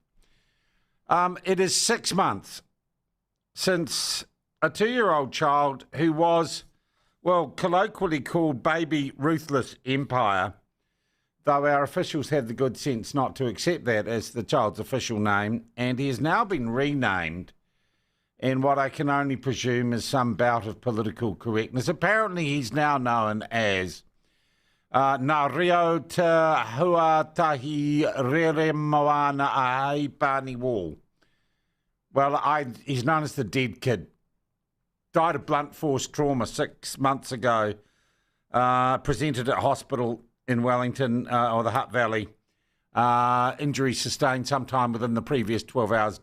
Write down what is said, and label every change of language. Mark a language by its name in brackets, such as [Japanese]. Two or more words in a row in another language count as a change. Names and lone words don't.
[English] It is 6 months since a 2-year-old child who was, well, colloquially called Baby Ruthless Empire, though our officials had the good sense not to accept that as the child's official name, and he has now been renamed in what I can only presume is some bout of political correctness. Apparently he's now known as Nā reo te huatahi rere moana a pani wall. Well, he's known as the dead kid. Died of blunt force trauma 6 months ago. Presented at hospital in Wellington or the Hutt Valley. Injury sustained sometime within the previous 12 hours.